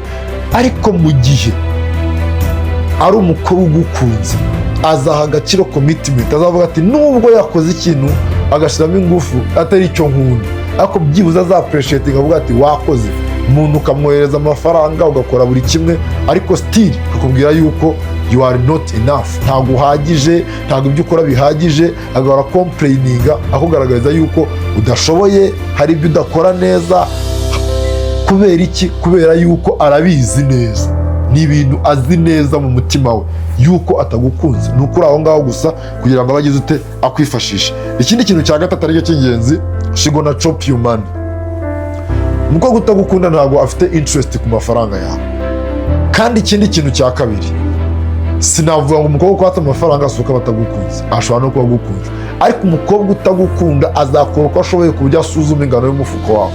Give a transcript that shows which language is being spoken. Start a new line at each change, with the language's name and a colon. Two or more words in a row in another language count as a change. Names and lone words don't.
Kinyarwanda: Ariko mu gihe ari umukobwa ugukunze, azaha agaciro commitment, azavuga ati nubwo yakoze ikintu agashyiramo ingufu atari icyo nkunda, ariko byibuze azapreciate, avuga ati wakoze. Umuntu ukamwohereza amafaranga, ugakora buri kimwe, ariko still akakubwira yuko
English: you are not enough,
Kinyarwanda: ntabwo uhagije, ntabwo ibyo ukora bihagije, agahora complaininga, akugaragariza yuko udashoboye, hari ibyo udakora neza. Kubera iki? Kubera yuko arabizi neza, ni ibintu azi neza mu mutima we yuko atagukunze. Ni ukuri aho ngaho gusa kugira ngo abagize ute akwifashishe. Ikindi kintu cya gatatu aricyo cy'ingenzi,
English: she gonna chop you money.
Kinyarwanda: Umukobwa utagukunda ntabwo afite interest ku mafaranga yawe. Kandi ikindi kintu cya kabiri, sinavuga ngo umukobwa ukwata amafaranga asuka batagukunze, ashobora no kuba agukunze, ariko umukobwa utagukunda azakora uko ashoboye ku buryo asuzuma ingano y'umufuko wawe.